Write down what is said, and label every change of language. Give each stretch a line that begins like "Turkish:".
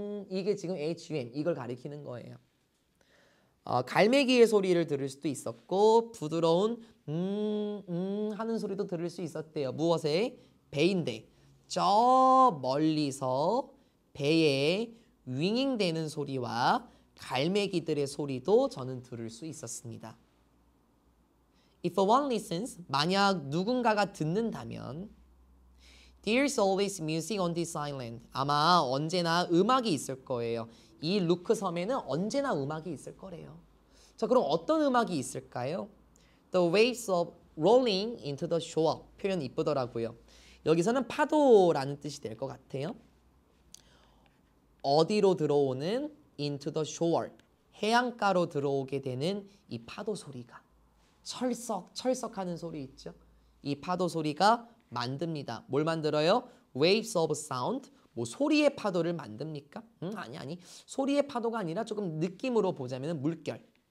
Korean: 이게 지금 HUM 이걸 가리키는 거예요. 갈매기의 소리를 들을 수도 있었고 부드러운 하는 소리도 들을 수 있었대요. 무엇에? 배인데 저 멀리서 배에 윙잉대는 소리와 갈매기들의 소리도 저는 들을 수 있었습니다.
English: If one listens,
Korean: 만약 누군가가 듣는다면
English: There's always music on this island.
Korean: 아마 언제나 음악이 있을 거예요. 이 루크 섬에는 언제나 음악이 있을 거래요. 자, 그럼 어떤 음악이 있을까요?
English: The waves of rolling into the shore.
Korean: 표현 이쁘더라고요. 여기서는 파도라는 뜻이 될 것 같아요. 어디로 들어오는
English: into the shore.
Korean: 해안가로 들어오게 되는 이 파도 소리가 철썩하는 소리 있죠. 이 파도 소리가 만듭니다. 뭘 만들어요?
English: Waves of sound.
Korean: 뭐 소리의 파도를 만듭니까? 아니. 소리의 파도가 아니라 조금 느낌으로 보자면 물결.